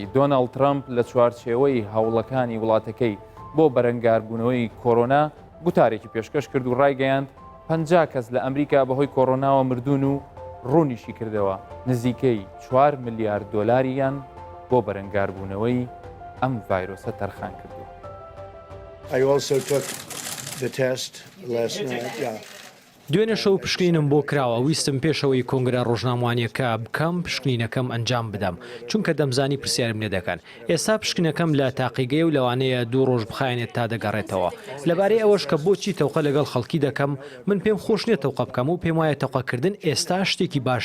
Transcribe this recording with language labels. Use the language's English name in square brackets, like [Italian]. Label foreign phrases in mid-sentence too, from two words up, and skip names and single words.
[Central Kurdish] دۆناڵد ترامپ لە چوارچێوەی هەوڵەکانی وڵاتەکەی بۆ بەرەنگاربوونەوەی کۆرۆنا گوتارێکی پێشکەش کرد و ڕایگەیاند 50 کەس لە ئەمریکا بەهۆی کۆرۆناوە مردوون و ڕوونیشی کردەوە نزیکەی 4 ملیارد دۆلاریان بۆ بەرەنگاربوونەوەی ئەم ڤایرۆسە تەرخان کردو. [English] I also took the test last night. Yeah. [Central Kurdish] دوێنێ شەو پشکنینم بۆ کراوە ویستم پێشەوەی کۆنگرە ڕۆژناموانیەکە بکەم پشکنینەکەم ئەنجام بدەم چونکە دەمزانی پرسیارم لێ دەکەن ئێستا پشکنەکەم لە تاقیگەی و لەوانەیە 2 ڕۆژ بخایێنێت تا دەگەڕێتەوە لەبارەی ئەوەش کە بۆچی تەوقە لەگەڵ خەڵکی دەکەم من پێم خۆش نییە تەوقە بکەم و پێم وایە تەوقەکردن ئێستا شتێکی باش